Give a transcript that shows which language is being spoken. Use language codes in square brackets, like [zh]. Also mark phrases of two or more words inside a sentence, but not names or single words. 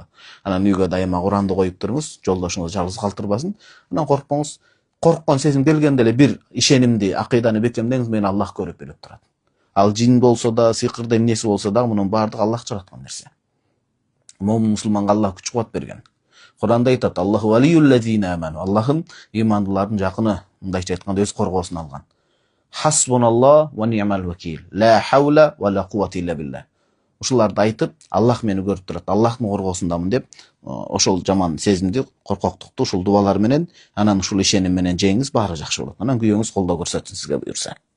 [ky] Анан үйгө дайыма Куранды коюп туруңуз, жолдошуңуз жалгыз калтырбасын. Анан коркпоңуз. Корккон сезим келгенде эле бир ишенимди, акыйданы бекемдеңиз, мени Аллах көрүп билип турат. Ал жин болсо да, сыйкырды эмнеси болсо да, мунун баардыгы Аллах жараткан нерсе. Момун мусулманга Аллах күч кубат берген. Куранда айтат: [ar] الله ولي الذين آمنوا. [ky] Аллахын имандылардын жакыны, мындайча айтканда өз коргоосуна алган. [ar] حسبنا الله ونعم الوكيل. لا حول ولا قوة إلا بالله. [ky] Ушуларды айтып, Аллах мени көрүп турат, Аллахтын коргоосундамын деп, ошол жаман сезимди, коркоктукту ушул дубалар менен, анан ушул ишеним менен жеңиңиз, баары жакшы болот. Анан күйөөңүз колдоо көрсөтсүн сизге буюрса.